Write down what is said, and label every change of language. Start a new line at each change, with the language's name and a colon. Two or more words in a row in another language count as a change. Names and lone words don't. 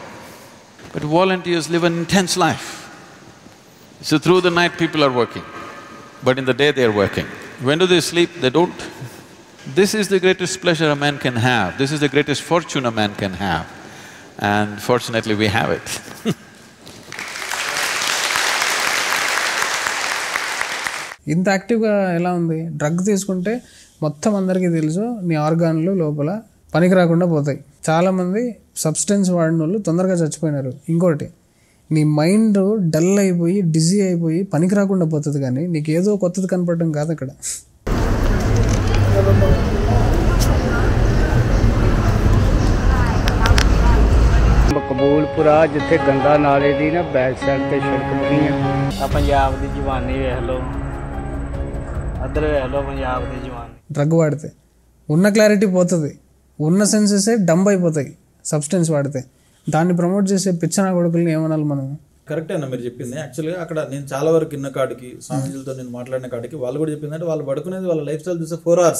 English: But volunteers live an intense life. So through the night people are working, but in the day they are working. When do they sleep? They don't. This is the greatest pleasure a man can have, this is the greatest fortune a man can have, and fortunately we have it.
Telugu: ఇంత యాక్టివ్గా ఎలా ఉంది? డ్రగ్ తీసుకుంటే మొత్తం అందరికీ తెలుసు నీ ఆర్గాన్లు లోపల పనికి రాకుండా పోతాయి. చాలామంది సబ్స్టెన్స్ వాడిన వాళ్ళు తొందరగా చచ్చిపోయినారు. ఇంకోటి, నీ
English: mind dull
Telugu: అయిపోయి డిజీ అయిపోయి పనికి రాకుండా పోతుంది, కానీ నీకు ఏదో కొత్తది కనపడడం కాదు అక్కడ.
Punjabi: ਕਬੂਲਪੁਰਾ ਜਿੱਥੇ ਗੰਗਾ ਨਾਲੇ ਦੀ ਨਾ
English: back side
Punjabi: ਤੇ ਸੜਕ ਬਣੀ ਆ ਪੰਜਾਬ ਦੀ ਜਵਾਨੀ ਵੇਖ ਲਓ, అద్దరు ਵੇਖ ਲਓ ਪੰਜਾਬ ਦੀ జవాని.
Telugu: డ్రగ్ వాడితే ఉన్న క్లారిటీ పోతుంది, ఉన్న సెన్సెసే డంబ్ అయిపోతాయి సబ్స్టెన్స్ వాడితే. దాన్ని ప్రమోట్ చేసే పిచ్చనా కొడుకుల్ని ఏమనాలి మనం? కరెక్టే అన్న మీరు చెప్పింది. యాక్చువల్గా అక్కడ నేను చాలా వరకు ఇన్న కాడికి, స్వామీజీలతో నేను మాట్లాడిన కాడికి వాళ్ళు కూడా చెప్పిందంటే వాళ్ళు పడుకునేది వాళ్ళ
English: life style
Telugu: చూస్తే 4 hours